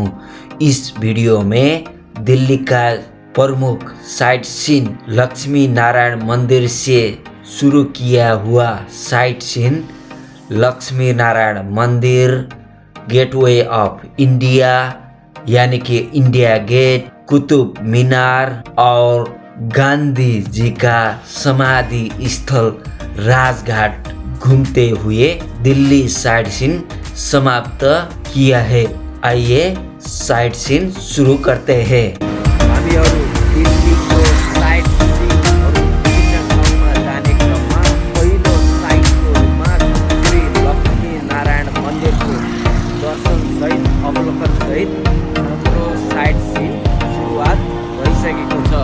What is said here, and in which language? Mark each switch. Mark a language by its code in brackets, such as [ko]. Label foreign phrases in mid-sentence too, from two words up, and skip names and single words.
[hi] इस वीडियो में दिल्ली का प्रमुख [en] sight seen [hi] लक्ष्मी नारायण मंदिर से शुरू किया हुआ [en] sight seen [hi] लक्ष्मी नारायण मंदिर, गेटवे ऑफ इंडिया यानी कि इंडिया गेट, कुतुब मीनार और गांधी जी का समाधि स्थल राजघाट घूमते हुए दिल्ली [en] sight seen [hi] समाप्त किया है। आइए [en] sight seen [hi] शुरू करते हैं। [ne] हामीहरू दिल्लीको [en] sight seenहरू [ne] विभिन्न ठाउँमा जाने क्रममा पहिलो साइटको रूपमा श्री लक्ष्मी नारायण मन्दिरको दर्शनसहित अवलोकनसहित हाम्रो [en] sight seen [ne] सुरुवात भइसकेको छ।